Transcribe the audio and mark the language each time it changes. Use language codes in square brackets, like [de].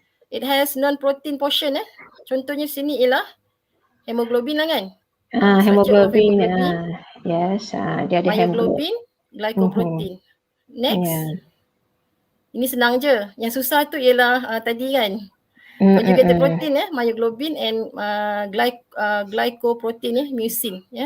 [en] It has non-protein portion. [ms] Contohnya sini ialah hemoglobin lah kan. Hemoglobin. Yes. Dia ada myoglobin, glycoprotein. Next. Ini senang je. Yang susah tu ialah tadi kan. [en] Conjugated protein myoglobin and glycoprotein mucin.